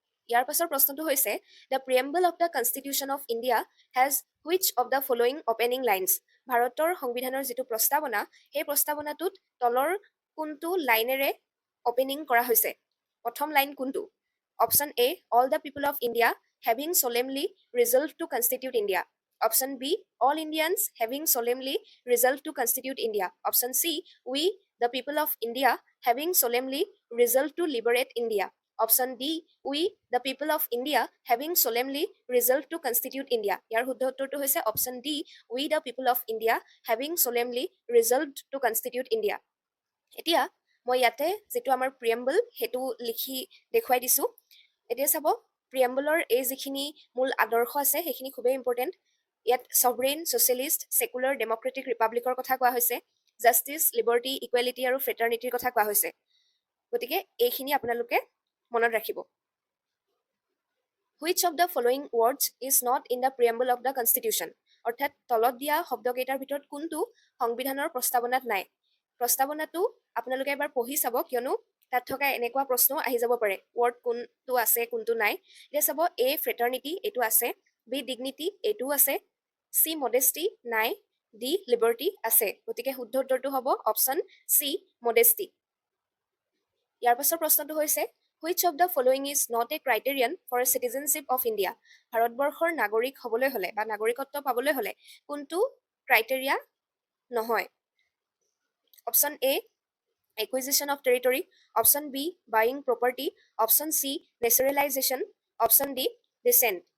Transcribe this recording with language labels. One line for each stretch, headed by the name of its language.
Assamese: ইয়াৰ পাছৰ প্ৰশ্নটো হৈছে
English: The preamble of the constitution of India has which of the following opening lines?
Assamese: ভাৰতৰ সংবিধানৰ যিটো প্ৰস্তাৱনা সেই প্ৰস্তাৱনাটোত তলৰ কোনটো লাইনেৰে অপেনিং কৰা হৈছে? প্ৰথম লাইন কোনটো?
English: Option A, all the people of India having solemnly resolved to constitute India. Option B, all Indians having solemnly resolved to constitute India. Option C, we, the people of India, having solemnly resolved to liberate India. Option D, we, the people of India, having solemnly resolved to constitute India.
Assamese: ইয়াৰ শুদ্ধ উত্তৰটো হৈছে
English: Option D, we, the people of India, having solemnly resolved to constitute India.
Assamese: এতিয়া মই ইয়াতে যিটো আমাৰ preamble সেইটো লিখি দেখুৱাই দিছোঁ। এতিয়া চাব, প্ৰিয়েম্বলৰ এই যিখিনি মূল আদৰ্শ আছে সেইখিনি খুবেই ইম্পৰ্টেণ্ট। ইয়াত ছভৰেইন, ছ'চিয়েলিষ্ট, ছেকুলাৰ, ডেমক্ৰেটিক ৰিপাব্লিকৰ কথা কোৱা হৈছে, জাষ্টিছ, লিবাৰ্টি, ইকুৱেলিটি আৰু ফ্ৰেটাৰ্নিটিৰ কথা কোৱা হৈছে। গতিকে এইখিনি আপোনালোকে মনত ৰাখিব।
English: Which of the following words is not in the preamble of the constitution?
Assamese: অৰ্থাৎ তলত দিয়া শব্দকেইটাৰ ভিতৰত কোনটো সংবিধানৰ প্ৰস্তাৱনাত নাই? প্ৰস্তাৱনাটো আপোনালোকে এবাৰ পঢ়ি চাব, কিয়নো তাত থকা এনেকুৱা প্ৰশ্ন আহি যাব পাৰে, ৱৰ্ড কোনটো আছে কোনটো নাই। এতিয়া চাব, এ ফ্ৰেটাৰ্নিটি এইটো আছে, বি ডিগনিটি এইটোও আছে, চি মডেষ্টি নাই, ডি লিবাৰ্টি আছে। গতিকে শুদ্ধ উত্তৰটো হ'ব অপশ্যন চি মডেষ্টি। ইয়াৰ পাছৰ প্ৰশ্নটো হৈছে,
English: Which of the following is not a criterion for citizenship of India?
Assamese: ভাৰতবৰ্ষৰ নাগৰিক হ'বলৈ হ'লে বা নাগৰিকত্ব পাবলৈ হ'লে কোনটো ক্ৰাইটেৰিয়া নহয়?
English: Option A, acquisition of territory, option B, buying property, option C, naturalization, option D, descent.